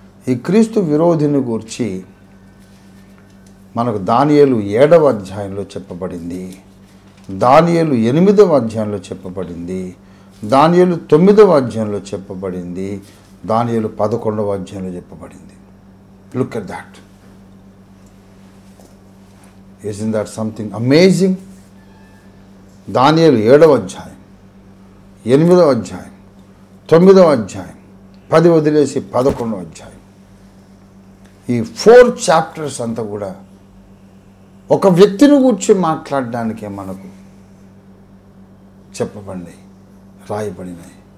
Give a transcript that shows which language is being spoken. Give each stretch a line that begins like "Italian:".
Telugu: ఈ క్రీస్తు విరోధిని గూర్చి మనకు దానియేలు 7వ అధ్యాయంలో చెప్పబడింది, దానియేలు 8వ అధ్యాయంలో చెప్పబడింది, దానియేలు 9వ అధ్యాయంలో చెప్పబడింది, దానియేలు 11వ అధ్యాయంలో చెప్పబడింది.
English: Look at that. Isn't that something amazing?
Telugu: దానియేలు 7వ అధ్యాయం, 8వ అధ్యాయం, 9వ అధ్యాయం, 10 వదిలేసి 11వ అధ్యాయం, ఈ 4 చాప్టర్స్ అంతా కూడా ఒక వ్యక్తిని గురించి మాట్లాడడానికే మనకు చెప్పబడినాయి, రాయబడినాయి.